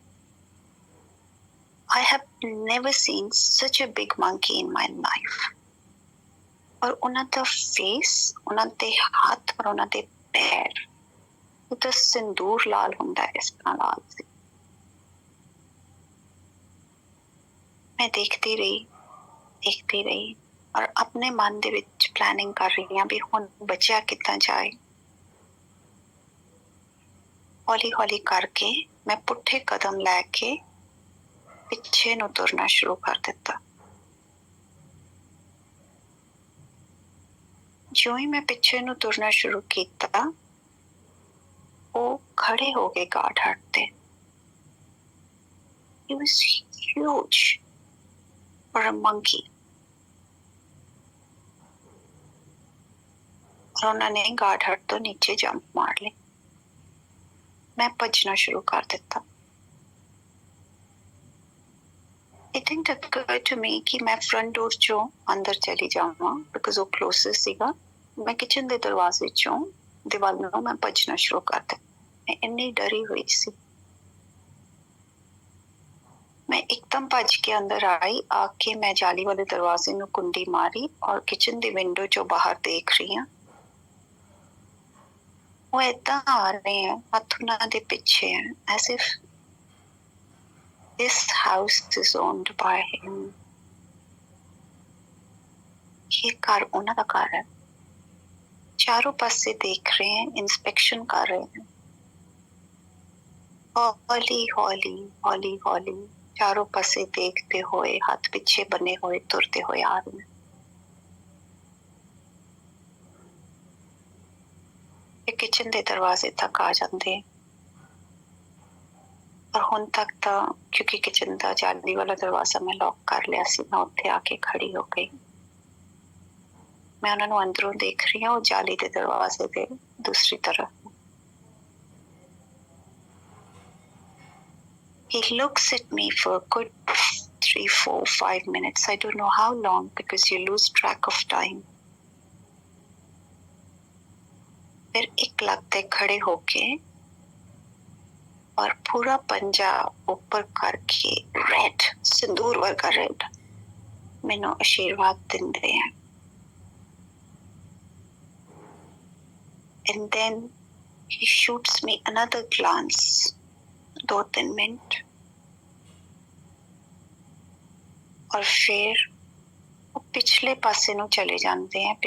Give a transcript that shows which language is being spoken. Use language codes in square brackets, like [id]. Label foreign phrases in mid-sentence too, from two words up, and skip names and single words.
[en] I have never seen such a big monkey in my life. [pa] और ਉਹਨਾਂ ਦਾ face, ਉਹਨਾਂ ਦੇ ਹੱਥ और ਉਹਨਾਂ ਦੇ ਪੈਰ, ਉਹ ਤਾਂ ਸਿੰਦੂਰ ਲਾਲ ਹੁੰਦਾ ਇਸ ਤਰ੍ਹਾਂ ਲਾਲ ਸੀ। ਮੈਂ ਦੇਖਦੀ ਰਹੀ [hi] और अपने मन [pa] ਦੇ ਵਿੱਚ ਪਲੈਨਿੰਗ ਕਰ ਰਹੀ ਹਾਂ ਵੀ ਹੁਣ ਬਚਿਆ ਕਿੱਦਾਂ ਜਾਏ। ਹੌਲੀ ਹੌਲੀ ਕਰਕੇ ਮੈਂ ਪੁੱਠੇ ਕਦਮ ਲੈ ਕੇ ਪਿੱਛੇ ਨੂੰ ਤੁਰਨਾ ਸ਼ੁਰੂ ਕਰ ਦਿੱਤਾ। ਜਿਉਂ ਹੀ ਮੈਂ ਪਿੱਛੇ ਨੂੰ ਤੁਰਨਾ ਸ਼ੁਰੂ ਕੀਤਾ, ਉਹ ਖੜੇ ਹੋ ਗਏ [en] guard hut [pa] ਤੇ। [en] He was huge for a monkey. [pa] और ਉਹਨਾਂ ਨੇ [en] guard hut [pa] ਤੋਂ ਨੀਚੇ ਜੰਪ ਮਾਰ ਲਈ। ਮੈਂ ਭੱਜਣਾ ਸ਼ੁਰੂ ਕਰ ਦਿੱਤਾ। [en] It didn't occur to me [pa] ਕਿ ਮੈਂ [en] front door [pa] ਚੋਂ ਅੰਦਰ ਚਲੀ ਜਾਵਾਂ, because वो closest सीगा। ਮੈਂ kitchen ਦੇ ਦਰਵਾਜ਼ੇ ਚੋਂ ਦੀਵਾਰ ਨੂੰ ਮੈਂ ਭੱਜਣਾ ਸ਼ੁਰੂ ਕਰ ਦਿੱਤਾ। ਮੈਂ ਇੰਨੀ ਡਰੀ ਹੋਈ ਸੀ। ਮੈਂ ਇਕਦਮ ਭੱਜ ਕੇ ਅੰਦਰ ਆਈ। ਆਕੇ ਮੈਂ ਜਾਲੀ ਵਾਲੇ ਦਰਵਾਜ਼ੇ ਨੂੰ ਕੁੰਡੀ ਮਾਰੀ ਔਰ ਕਿਚਨ ਦੀ ਵਿੰਡੋ ਚੋਂ ਬਾਹਰ ਦੇਖ ਰਹੀ ਹਾਂ। ਉਹ ਏਦਾਂ ਆ ਰਹੇ हैं, ਹੱਥ ਉਹਨਾਂ ਦੇ ਪਿੱਛੇ ਹੈ, [en] as if this house is owned by him। [hi] ये घर [pa] ਉਹਨਾਂ ਦਾ ਘਰ है। [hi] चारों पासे देख रहे हैं, इंस्पेक्शन कर रहे हैं। हौली हौली हौली हौली चारों पासे देखते हुए, हाथ पीछे बने हुए तुरते हुए आ रहे हैं। ये किचन के दरवाजे तक आ जाते हैं और हुण तक तो क्योंकि किचन का जाली वाला दरवाजा मैं लॉक कर लिया सी, मैं उत्थे आके खड़ी हो गई। मैं उन्होंने अंदरों देख रही हूँ, जाली के दरवाजे के दूसरी तरफ। [en] He looks at me for a good 3, 4, 5 minutes. I don't know how long because you lose track of time. [pa] ਫਿਰ ਇਕ ਲਗਦੇ ਖੜ੍ਹੇ ਹੋਕੇ ਔਰ ਪੂਰਾ ਪੰਜਾ ਉੱਪਰ ਕਰਕੇ रेड, ਸਿੰਦੂਰ ਵਰਗਾ रेड, ਮੈਨੂੰ ਆਸ਼ੀਰਵਾਦ ਦਿੰਦੇ ਹੈਂ। [en] And then he shoots me another glance, 2-3 मिनट, [hi] और फिर पिछले पासे ਨੂੰ चले जाते हैं।